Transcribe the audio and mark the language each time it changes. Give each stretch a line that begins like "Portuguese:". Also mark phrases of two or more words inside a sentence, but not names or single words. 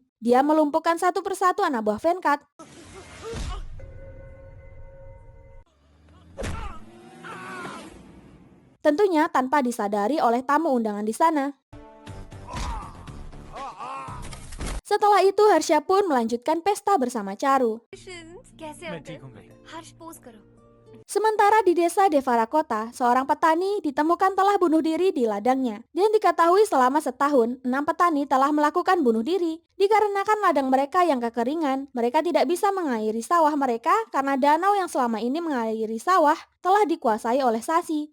Indonesian: Dia melumpuhkan satu persatu anak buah Venkat. Tentunya tanpa disadari oleh tamu undangan di sana. Setelah itu, Harsha pun melanjutkan pesta bersama Charu.
Hindi: कैसे मैं होते ठीक हैं? हूँ बेटे। हर्ष पोज करो।
Indonesian: Sementara di desa Devarakota, seorang petani ditemukan telah bunuh diri di ladangnya. Dan diketahui selama setahun, 6 petani telah melakukan bunuh diri. Dikarenakan ladang mereka yang kekeringan, mereka tidak bisa mengairi sawah mereka karena danau yang selama ini mengairi sawah telah dikuasai oleh Sasi.